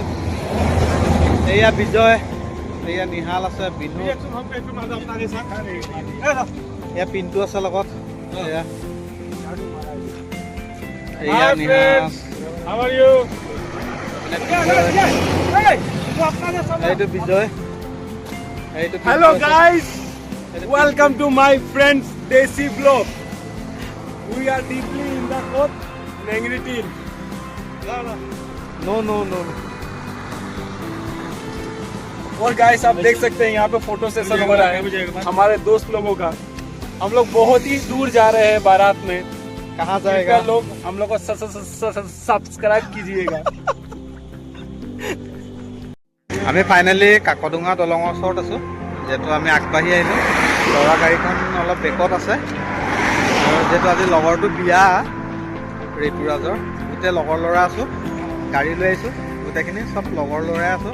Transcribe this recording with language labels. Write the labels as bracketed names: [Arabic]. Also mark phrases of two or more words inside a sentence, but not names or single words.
[Assamese] এয়া বিজয়, এয়া নিহাল আছে, বিনু, এয়া পিণ্টু আছে লগত। এয়া নিহাল, এইটো বিজয়, এইটো [English] Hello guys, welcome to my friends Desi Vlog. We are deeply in the court, Nengritil. No. [Hindi] और गाइस आप देख सकते हैं यहाँ पे [English] photo session [Hindi] हो रहा है हमारे दोस्त लोगों का। हम लोग बहुत ही दूर जा रहे हैं बारात में। कहाँ जाएगा लोग हम लोग को सब्सक्राइब कीजिएगा। [Assamese] আমি ফাইনেলি কাকডোঙা দলঙৰ ওচৰত আছোঁ, যিহেতু আমি আগবাঢ়ি আহিলোঁ। ল'ৰা গাড়ীখন অলপ বেকত আছে, আৰু যিহেতু আজি লগৰটো বিয়া ঋতুৰাজৰ, গোটেই লগৰ ল'ৰা আছোঁ। গাড়ী লৈ আহিছোঁ, গোটেইখিনি চব লগৰ ল'ৰাই আছোঁ।